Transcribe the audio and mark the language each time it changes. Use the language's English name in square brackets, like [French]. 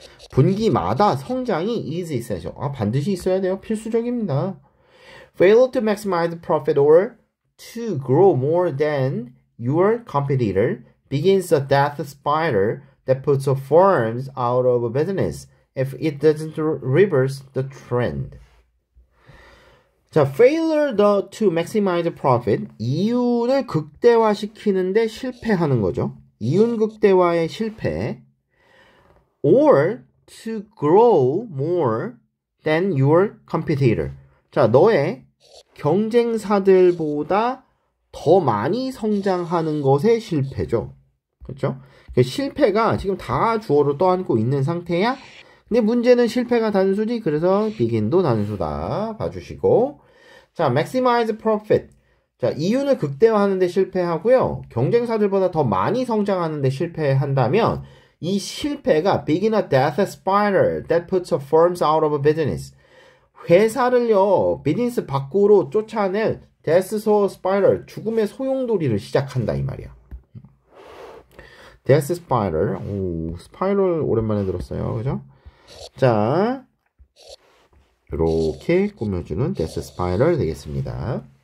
[Korean] 분기마다 성장이 [English] is essential. [Korean] 반드시 있어야 돼요. 필수적입니다. [English] Fail to maximize profit or to grow more than your competitor begins a death spiral that puts firms out of business if it doesn't reverse the trend. [Korean] 자, [English] failure to maximize profit, [Korean] 이윤을 극대화시키는데 실패하는 거죠. 이윤 극대화의 실패. [English] or to grow more than your competitor. [Korean] 자, 너의 경쟁사들보다 더 많이 성장하는 것의 실패죠. 그렇죠? 실패가 지금 다 주어로 떠안고 있는 상태야. 근데 문제는 실패가 단수지. 그래서 begin도 단수다. 봐주시고. 자, [English] maximize profit. [Korean] 자, 이윤을 극대화하는데 실패하고요. 경쟁사들보다 더 많이 성장하는데 실패한다면 이 실패가 [English] begin a death spiral that puts firms out of business. [Korean] 회사를요, 비즈니스 밖으로 쫓아낼 death spiral, 죽음의 소용돌이를 시작한다 이 말이야. death spiral, 스파이럴 오랜만에 들었어요, 그죠? 자, 이렇게 꾸며주는 death spiral 되겠습니다.